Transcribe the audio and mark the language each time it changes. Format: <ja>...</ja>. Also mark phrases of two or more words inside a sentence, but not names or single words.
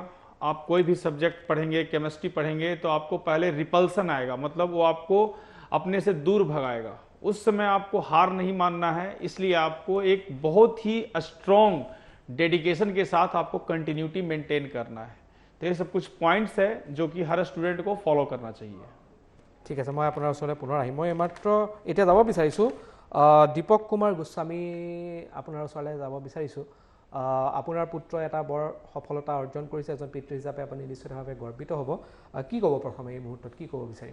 <hi>आप कोई भी सब्जेक्ट पढ़ेंगे, केमिस्ट्री पढ़ेंगे तो आपको पहले रिपल्सन आएगा, मतलब वो आपको अपने से दूर भगाएगा। उस समय आपको हार नहीं मानना है, इसलिए आपको एक बहुत ही</hi> <en>strong dedication</en> <hi>के साथ आपको</hi> <en>continuity maintain</en> <hi>करना है। तो ये सब कुछ पॉइंट्स है जो कि हर स्टूडेंट को फॉलो करना चाहिए।</hi> <as>ঠিক আছে, মই আপোনাৰ ওচৰলৈ পুনৰ আহিম। মই মাত্ৰ এতিয়া যাব বিচাৰিছোঁ দীপক কুমাৰ গোস্বামী আপোনাৰ ওচৰলৈ যাব বিচাৰিছোঁ। আপোনাৰ পুত্ৰই এটা বৰ সফলতা অৰ্জন কৰিছে, এজন পিতৃ হিচাপে আপুনি নিশ্চিতভাৱে গৰ্বিত হ'ব। কি ক'ব প্ৰথমে এই মুহূৰ্তত, কি ক'ব বিচাৰিব?</as>